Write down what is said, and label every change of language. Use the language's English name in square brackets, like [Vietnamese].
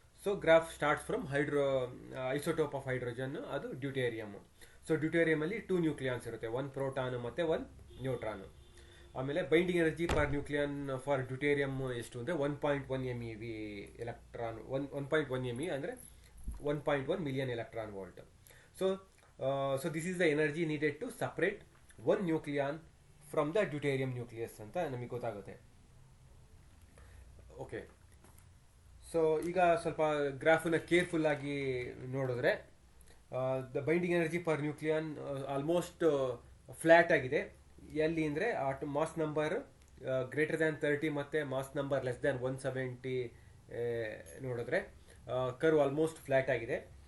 [English] So graph starts from isotope of hydrogen, ಅದು deuterium. [Kannada] So ಡ್ಯೂಟೇರಿಯಮಲ್ಲಿ 2 nucleons ಇರುತ್ತೆ, 1 proton ಮತ್ತು 1 neutron. ಆಮೇಲೆ ಬೈಂಡಿಂಗ್ ಎನರ್ಜಿ ಪರ್ ನ್ಯೂಕ್ಲಿಯನ್ ಫಾರ್ ಡ್ಯೂಟೇರಿಯಮ್ ಎಷ್ಟು ಅಂದರೆ 1.1 MeV ಎಲೆಕ್ಟ್ರಾನ್. 1.1 MeV ಅಂದರೆ 1.1 million electron volt. [English] So this is the energy needed to separate one nucleon from the deuterium nucleus [Kannada] ಅಂತ ನಮಗೆ ಗೊತ್ತಾಗುತ್ತೆ. ಓಕೆ, ಸೊ ಈಗ ಸ್ವಲ್ಪ ಗ್ರಾಫನ್ನ ಕೇರ್ಫುಲ್ ಆಗಿ ನೋಡಿದ್ರೆ [English] the binding energy per nucleon almost flat [Kannada] ಆಗಿದೆ. ಎಲ್ಲಿ ಅಂದರೆ ಮಾಸ್ ನಂಬರ್ ಗ್ರೇಟರ್ ದ್ಯಾನ್ 30 ಮತ್ತು ಮಾಸ್ ನಂಬರ್ ಲೆಸ್ ದ್ಯಾನ್ 170 ನೋಡಿದ್ರೆ ಕರ್ವ್ ಆಲ್ಮೋಸ್ಟ್ ಫ್ಲ್ಯಾಟ್ ಆಗಿದೆ.